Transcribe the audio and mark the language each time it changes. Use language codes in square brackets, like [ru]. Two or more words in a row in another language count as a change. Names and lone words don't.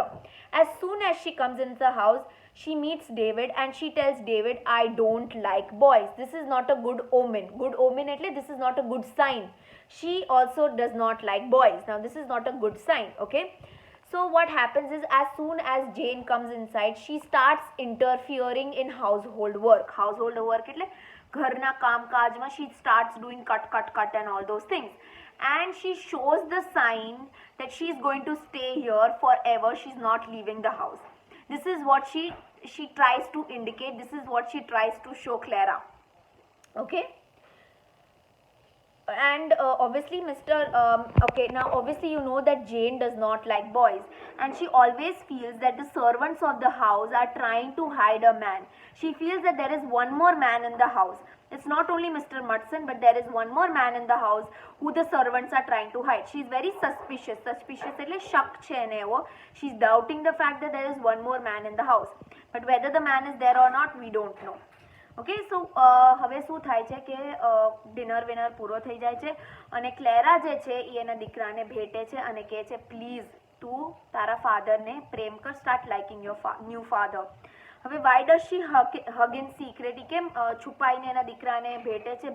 [en] As soon as she comes into the house, she meets David and she tells David, I don't like boys. This is not a good omen. Good omen એટલે this is not a good sign. She also does not like boys. Now this is not a good sign, okay? So what happens is, as soon as Jane comes inside, she starts interfering in household work. Household work [gu] એટલે ઘરના કામકાજમાં [en] she starts doing cut and all those things. And she shows the sign that she is going to stay here forever. She's not leaving the house. This is what she tries to indicate. This is what she tries to show Clara. Okay? and obviously okay, now obviously you know that Jane does not like boys, and she always feels that the servants of the house are trying to hide a man. She feels that there is one more man in the house. It's not only Mr. Murdson, but there is one more man in the house who the servants are trying to hide. She's very suspicious. Suspicious [gu] એટલે શક છે એને એવો. [en] She's doubting the fact that there is one more man in the house. But whether the man is there or not, we don't know. okay so [gu] હવે શું થાય છે કે ડિનર વિનર પૂરો થઈ જાય છે અને ક્લેરા જે છે એ એના દીકરાને ભેટે છે અને કહે છે પ્લીઝ તું તારા ફાધરને પ્રેમ કર, [en] start liking your new father. [gu] હવે [en] why does she hug in secret? [gu] કેમ છુપાઈને એના દીકરાને ભેટે છે?